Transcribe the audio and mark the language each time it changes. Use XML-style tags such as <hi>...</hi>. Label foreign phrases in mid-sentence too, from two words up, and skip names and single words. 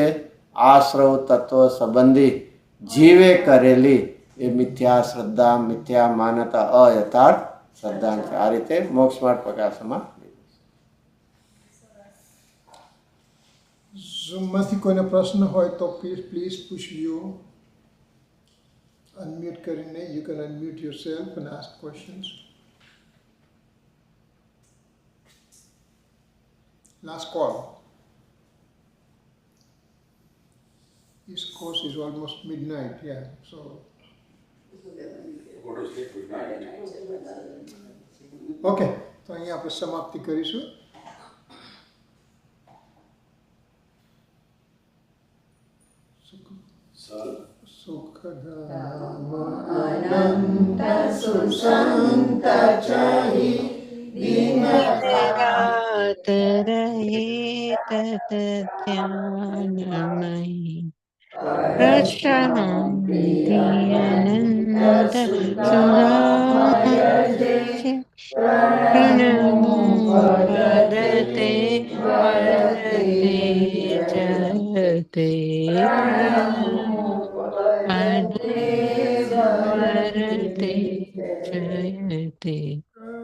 <gu>આશ્રવ તત્વ સંબંધી જીવે કરેલી એ મિથ્યા શ્રદ્ધા, મિથ્યા માન્યતા, અયથાર્થ શ્રદ્ધા છે. આ રીતે મોક્ષ માર્ગ પ્રકાશમાં. ઝૂમમાંથી કોઈને પ્રશ્ન હોય તો</gu> <en>please push you unmute</en> <gu>કરીને.</gu> <en>you can unmute yourself and ask questions. Last call. This course is almost midnight, yeah. So Go to sleep. Good night.</en> <gu>okay, તો અહીંયા આપણે સમાપ્તિ કરીશું.</gu> <hi>सुखधाम अनंत सुसंत चही रात रहे तत ध्यानमयी प्रशांति अनंत सुराय प्रणमो वदते वदते जयते वदते जयते</hi>